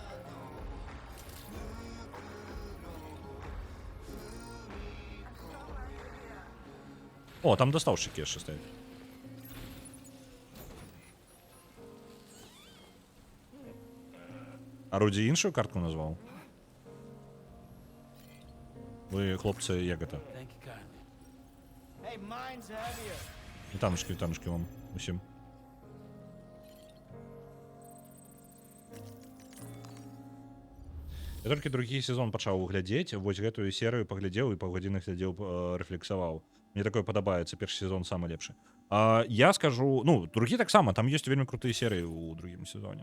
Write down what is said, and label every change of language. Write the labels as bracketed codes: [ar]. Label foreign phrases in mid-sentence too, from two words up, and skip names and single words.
[be] О, там дастаўшчыкі яшчэ стаяць. А Руді іншую картку назваў? Вы, хлопцы, як гэта? [en] Thank you kindly. Hey, mine's heavier. [be] Вітанушкі вам усім. Я толькі другі сезон пачаў глядзець, вось гэтую серыю паглядзеў і паўгадзіны глядзеў, рэфлексаваў. Мне такое падабаецца, першы сезон самы лепшы. Я скажу, ну, другі таксама, там ёсць вельмі крутыя серыі ў другім сезоне.